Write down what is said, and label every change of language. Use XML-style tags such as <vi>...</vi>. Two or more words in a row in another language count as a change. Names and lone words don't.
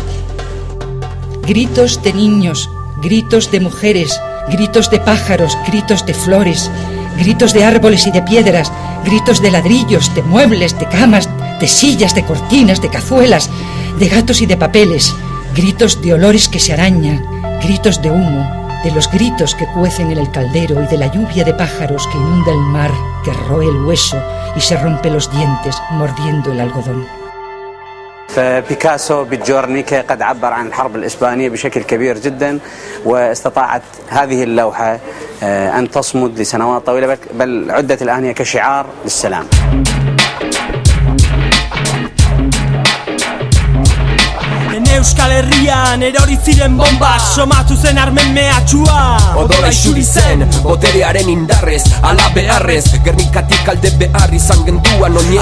<es>Gritos de niños, gritos de mujeres, gritos de pájaros, gritos de flores, gritos de árboles y de piedras, gritos de ladrillos, de muebles, de camas, de sillas, de cortinas, de cazuelas, de gatos y de papeles, gritos de olores que se arañan, gritos de humo, de los gritos que cuecen en el caldero y de la lluvia de pájaros que inunda el mar, que roe el hueso y se rompe los dientes mordiendo el algodón.</es> <ar>فبيكاسو بتجورنيكا قد عبر عن الحرب الإسبانية بشكل كبير جدا، واستطاعت هذه اللوحة أن تصمد لسنوات طويلة، بل عدت الآن هي كشعار للسلام.</ar> <eu>Euskal Herrian erori ziren bombak, somatu zen armen mehatxua. Odola isuri zen, boterearen indarrez, ala beharrez, Gernikatik alde behar izan genduan oinez.</eu>